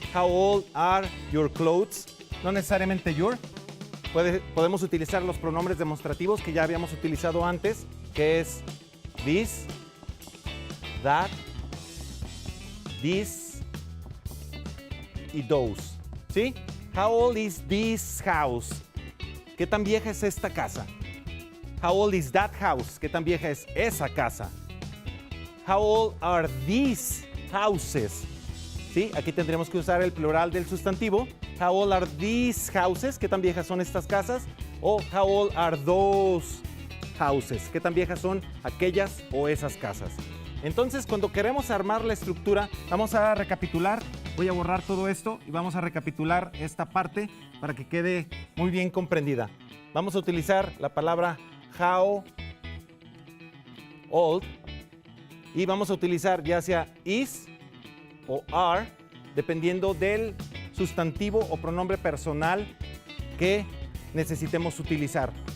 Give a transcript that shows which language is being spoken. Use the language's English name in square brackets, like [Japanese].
[English] How old are your clothes? [Spanish] No necesariamente your. Podemos utilizar los pronombres demostrativos que ya habíamos utilizado antes, que es this, that, this y those. ¿Sí? [English] How old is this house? [Spanish] ¿Qué tan vieja es esta casa? [English] How old is that house? [Spanish] ¿Qué tan vieja es esa casa? [English] How old are these houses? [Spanish] ¿Sí? Aquí tendremos que usar el plural del sustantivo. [English] How old are these houses? [Spanish] ¿Qué tan viejas son estas casas? [English] O how old are those houses? [Spanish] ¿Qué tan viejas son aquellas o esas casas? Entonces, cuando queremos armar la estructura, vamos a recapitular. Voy a borrar todo esto y vamos a recapitular esta parte para que quede muy bien comprendida. Vamos a utilizar la palabra how old y vamos a utilizar ya sea is o are, dependiendo del sustantivo o pronombre personal que necesitemos utilizar.